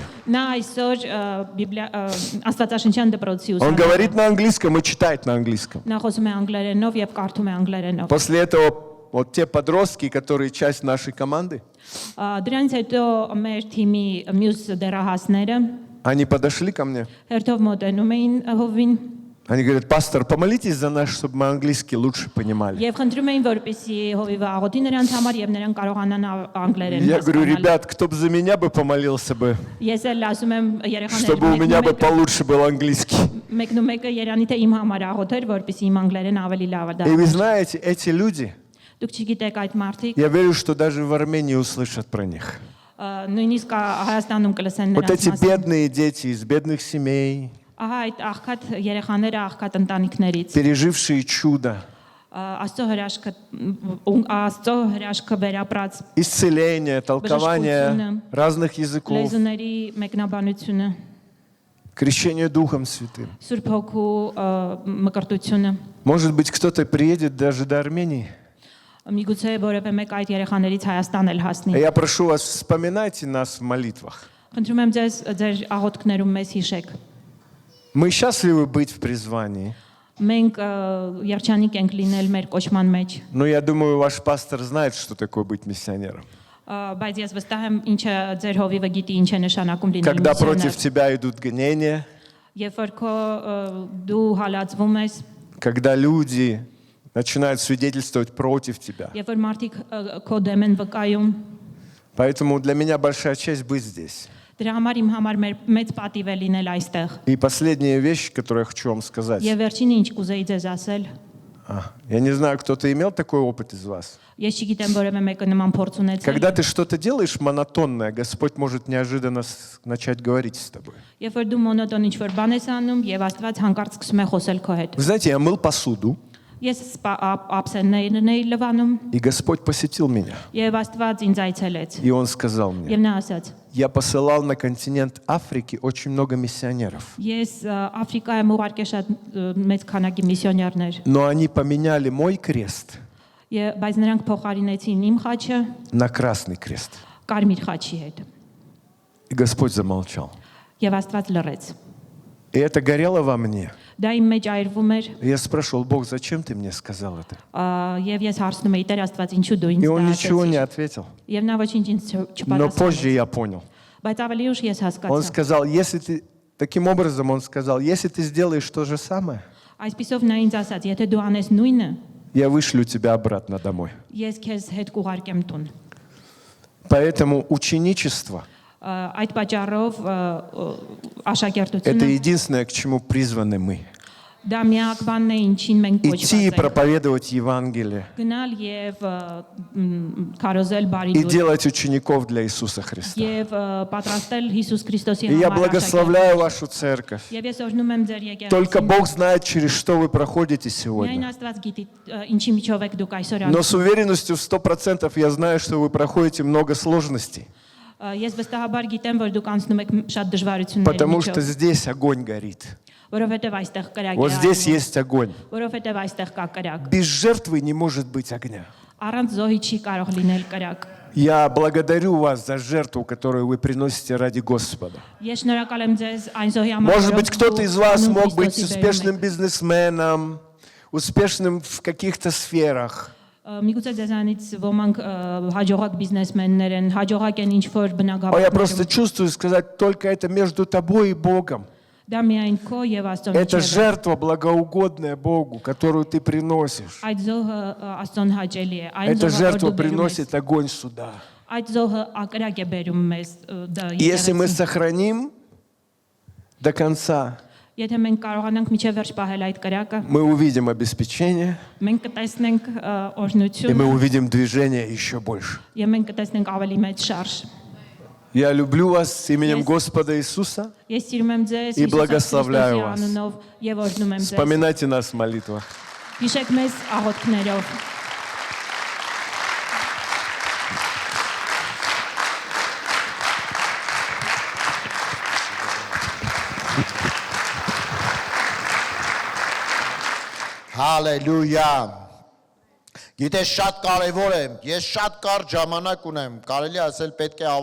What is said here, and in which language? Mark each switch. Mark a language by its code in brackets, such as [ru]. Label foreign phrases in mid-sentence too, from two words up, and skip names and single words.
[hy] Նա այսօր Աստվածաշնչյան դպրոցի [ru] Он [hy] ուսանող։ [ru] говорит на английском и читает на английском. [hy] Նա խոսում է անգլերենով եւ կարդում է անգլերենով։ [ru] После этого вот те подростки, которые часть нашей команды, [hy] Դրանից հետո մեր թիմի մյուս դեռահասները [ru] они подошли ко мне. [hy] հերթով մոտենում էին հովին [ru] Они говорят, пастор, помолитесь за нас, чтобы мы английский лучше понимали. [hy] եւ խնդրում էին, որպեսզի հովիվը աղոթի նրանց համար եւ նրանք կարողանան անգլերեն [ru] Я говорю, [hy] հասկանալ։ [ru] ребят, кто бы за меня бы помолился бы, [hy] Ես էլ ասում եմ [ru] чтобы у меня бы [hy] երեխաներին [ru] получше был английский. [hy] մեկն ու մեկը Երանի թե իմ համար աղոթեր, որպեսզի իմ անգլերեն ավելի լավ [ru] И вы [hy] դառնա։ [ru] знаете, эти люди, [hy] Դուք չգիտեք այդ մարդիկ, [ru] я верю, что даже в Армении услышат про них. [hy] նույնիսկ Հայաստանում կլսեն [ru] Вот [hy] նրանց [ru] эти [hy] մասին։ [ru] бедные дети из бедных семей, [hy] Ահա այդ աղքատ երեխաները աղքատ ընտանիքներից [ru] пережившие чудо, [hy] Աստծո հրաշքը վերապրած [ru] исцеление, толкование разных языков, [hy] լեզուների մեկնաբանությունը, [ru] крещение Духом Святым. [hy] Սուրբ Հոգու մկրտությունը։ [ru] Может быть, кто-то приедет даже до Армении. [hy] Միգուցե որևէ մեկ այդ երեխաներից Հայաստան էլ հասնի։ [ru] Я прошу вас, вспоминайте нас в молитвах. [hy] Խնդրում եմ ձեզ ձեր աղոթքներում մեզ հիշեք։ [ru] Мы счастливы быть в призвании. [hy] Մենք երջանիկ ենք լինել մեր կոչման մեջ, [ru] Но я думаю, ваш пастор знает, что такое быть миссионером. [hy] բայց ես վստահ եմ, ինչը ձեր հովիվը գիտի, ինչ է նշանակում լինել [ru] Когда против [hy] միսիոներ։ [ru] тебя идут гонения, [hy] Երբ որ քո դու հալածվում ես, [ru] когда люди начинают свидетельствовать против тебя. [hy] երբ որ մարդիկ քո դեմ են վկայում, [ru] Поэтому для меня большая честь быть здесь. [hy] դրա համար իմ համար մեծ պատիվ է լինել այստեղ։ [ru] И последняя вещь, которую я хочу вам сказать. [hy] Եվ վերջինը ինչ կուզեի ձեզ ասել, [ru] Я не знаю, кто-то имел такой опыт из вас. [hy] Ես չգիտեմ որևէ մեկը նման փորձ ունեցել։ [ru] Когда ты что-то делаешь монотонное, Господь может неожиданно начать говорить с тобой. [hy] Երբ որ դու մոնոտոն ինչ-որ բան ես անում եւ Աստված հանկարծ սկսում է խոսել քո հետ։ [ru] Вы знаете, я мыл посуду, [hy] Ես ափսեններն էի լվանում [ru] и Господь посетил меня. [hy] եւ Աստված ինձ այցելեց։ [ru] И Он сказал мне, [hy] Եվ նա ասաց. [ru] я посылал на континент Африки очень много миссионеров. [hy] Ես Աֆրիկայում ուղարկե շատ մեծ քանակի միսիոներներ։ [ru] Но они поменяли мой крест [hy] Բայց նրանք փոխարինեցին իմ խաչը [ru] на красный крест. [hy] կարմիր խաչի հետ։ [ru] И Господь замолчал. [hy] Եվ Աստված լռեց։ [ru] И это горело во мне. [hy] Դա իմ մեջ այրվում էր [ru] Я спрашивал, Бог, зачем ты мне сказал это? [hy] եւ ես հարցնում էի Տեր Աստված ինչու դու ինձ [ru] И Он [hy] դա [ru] ничего не [hy] ասեցիր։ [ru] ответил. [hy] Եվ նա ոչինչ ինձ [ru] Но позже [hy] չպատասխանեց։ [ru] я понял. [hy] Բայց ավելի ուշ ես [ru] Он [hy] հասկացա։ [ru] сказал, если ты... Таким образом, Он сказал, если ты сделаешь то же самое, [hy] Այսպիսով նա ինձ ասաց, եթե դու անես նույնը, [ru] я вышлю тебя обратно домой. [hy] ես քեզ հետ կուղարկեմ տուն։ [ru] Поэтому ученичество [hy] Այդ պատճառով – [ru] это [hy] աշակերտությունը [ru] единственное, к чему призваны мы. [hy] դա միակ բանն է, ինչին մենք [ru] Идти и [hy] կոչված ենք։ [ru] проповедовать Евангелие. [hy] Գնալ եւ քարոզել բարի [ru] И [hy] լույս [ru] делать учеников для Иисуса Христа. [hy] եւ պատրաստել Հիսուս Քրիստոսի [ru] И я [hy] համար [ru] благословляю вашу церковь. [hy] Եվ ես օրհնում եմ ձեր [ru] Только [hy] եկեղեցին։ [ru] Бог знает, через что вы проходите [hy] Միայն [ru] сегодня. [hy] Աստված գիտի ինչի միջով եք դուք այսօր [ru] Но с уверенностью в 100% я знаю, что вы проходите много сложностей. [hy] Ես վստահաբար գիտեմ, որ դուք անցնում եք շատ դժվարությունների [ru] Потому что [hy] միջով, [ru] здесь огонь горит. [hy] որովհետեւ այստեղ կրակ [ru] Вот [hy] է [ru] здесь [hy] արվում, [ru] есть огонь. [hy] որովհետեւ այստեղ կա կրակ։ [ru] Без жертвы не может быть огня. [hy] Առանց զոհի չի կարող լինել կրակ։ [ru] Я благодарю вас за жертву, которую вы приносите ради Господа. [hy] Ես շնորհակալ եմ ձեզ այն զոհի համար, [ru] Может быть, кто-то из вас [hy] անուն [ru] мог быть [hy] Քրիստոսի [ru] успешным [hy] բերում եք։ [ru] бизнесменом, успешным в каких-то сферах. [hy] Միգուցե ձեզանից ոմանք հաջողակ բիզնեսմեններ են, хажողակ են ինչ-որ [ru] А я просто [hy] բնակավարներում։ [ru] чувствую сказать, только это между тобой и Богом. [hy] Դա միայն քո եւ Աստծո [ru] Это [hy] միջև է։ [ru] жертва благоугодная Богу, которую ты приносишь. [hy] Այդ զոհը Աստծոն հաճելի է, այն [ru] Эта [hy] զոհը, որ [ru] жертва [hy] դու բերում ես։ [ru] приносит огонь сюда. [hy] Այդ զոհը ակրակ է բերում մեզ դա [ru] И если мы [hy] եկեղեցին։ [ru] сохраним до конца, [hy] Եթե մենք կարողանանք միջև վերջ պահել այդ կրակը, [ru] мы увидим обеспечение, [hy] մենք կտեսնենք [ru] и [hy] օրհնություն [ru] мы увидим движение еще больше. [hy] եւ մենք կտեսնենք ավելի մեծ շարժ։ [ru] Я люблю вас с именем [en] Yes. [ru] Господа Иисуса. [hy] Ես սիրում եմ ձեզ [ru] И [hy] Հիսուս [ru] благословляю [hy] Քրիստոսի [ru] вас. [hy] անունով եւ օրհնում եմ ձեզ։ [ru] Вспоминайте нас в молитвах. [hy] Հիշեք մեզ աղոթքներով։ Հալելույա։ Գիտես շատ կարևոր է, ես շատ կարճ ժամանակ ունեմ, կարելի ասել պետք է